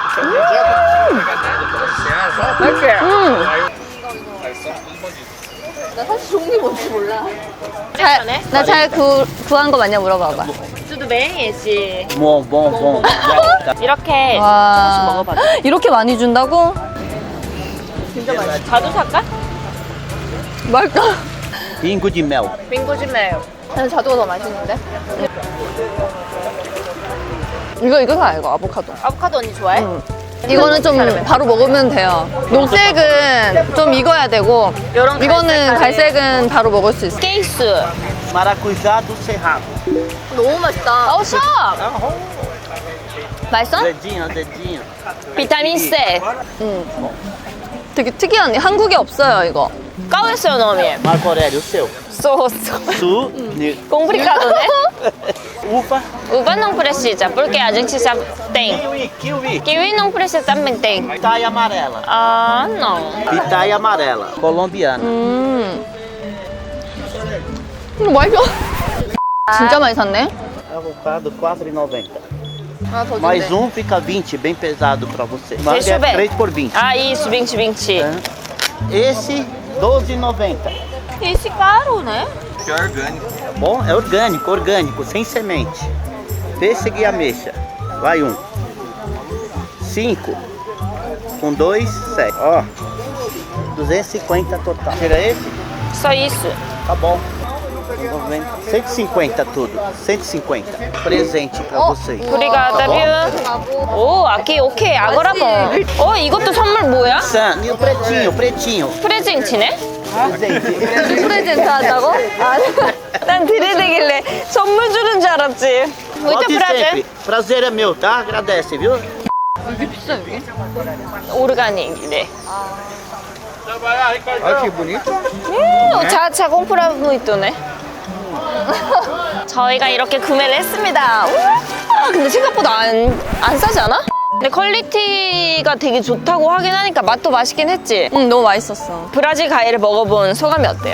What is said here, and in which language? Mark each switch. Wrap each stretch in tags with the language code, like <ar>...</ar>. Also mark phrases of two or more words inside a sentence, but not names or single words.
<ko>나 사실 종류 뭔지 몰라. 잘하네? 나 잘 구한 거 맞냐 물어봐봐. 저도 매행이지.</ko> <pt>Bom.</pt> <ko>이렇게 와. 조금씩 먹어봐. 이렇게 많이 준다고? 자두 살까? 맛있다.</ko> <pt>Pingo de mel.</pt> <ko>빙고지메요. 나는 자두가 더 맛있는데? 이거 사 이거 아보카도. 아보카도 언니 좋아해? 이거는 좀 바로 먹으면 돼요. 녹색은 좀 익어야 되고 요런 이거는 갈색은 바로 먹을 수 있어. 케이스.</ko> <pt>Maracujá do Cerrado.</pt> <ko>너무 맛있다. 어, 샵! 맛있어?</ko> <pt>Dedinho.</pt> <ko>비타민 C. 되게 특이한 한국에 없어요 이거.</ko> <pt>Qual é o seu nome? Marco Aurélio, o seu. Su. Complicado, né? Uva. Uva não precisa, porque a gente já tem. Kiwi. Kiwi não precisa, também tem. Pitaia amarela. Ah, não. Pitaia amarela. Colombiana.</pt> <ko>이거 맛있어. 진짜 많이 샀네.</ko> <pt>Avocado 4,90.</pt> <ko>하나 더</ko> <pt>Mais fica 20, bem pesado pra você. Manga Deixa eu ver. 3 por 20. Ah, isso, 20. Esse, 12,90. Esse caro, né? Bom, é orgânico, sem semente. Pêssego e ameixa. Vai 5. Com 2, 7. Ó, 250 total. Tira esse? Só isso. Tá bom. 150 tudo. 150. Presente pra vocês. Obrigada, viu?</pt> <ko>오, aqui, 오케이. 아거라 뭐. 이것도 선물 뭐야?</ko> <pt>E o pretinho.</pt> <ko>프레젠티네?</ko> <pt>Presente.</pt> <ko>프레젠트 한다고? 난 드레되길래 선물 주는 줄 알았지.</ko> <pt>Muito Volte prazer. sempre. Prazer é meu, tá? Agradece, viu?</pt> <ko>이게 비싸 여기? 오르가닉이래.</ko> <pt>Olha que bonito. Já tá compra muito né.</pt> <ko>저희가 이렇게 구매를 했습니다. 우와, 근데 생각보다 안 싸지 않아? 근데 퀄리티가 되게 좋다고 하긴 하니까 맛도 맛있긴 했지. 응 너무 맛있었어. 브라질 과일을 먹어본 소감이 어때요?</ko>